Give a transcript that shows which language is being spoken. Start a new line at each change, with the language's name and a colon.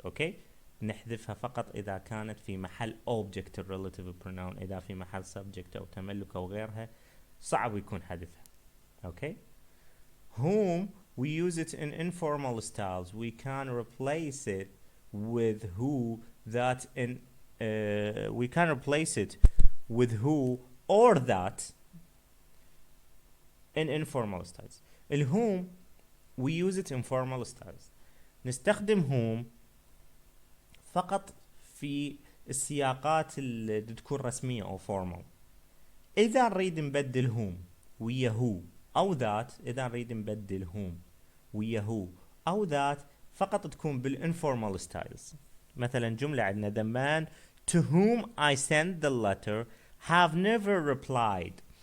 Arabic: Okay, نحذفها فقط إذا كانت في محل
English: object relative pronoun.
Arabic: إذا في محل subject أو تملك أو غيرها صعب يكون حذفها.
English: Okay, whom we use it in informal styles. We can replace it with who, that in we can replace it with who or that in informal styles. الwhom we use it in formal styles.
Arabic: نستخدم whom فقط في السياقات اللي تكون رسمية أو formal. إذا نريد نبدل whom ويا who أو that، إذا نريد نبدل whom ويا who أو that فقط تكون بالinformal styles. مثلا جملة عندنا
English: the man to whom I sent the letter have never replied.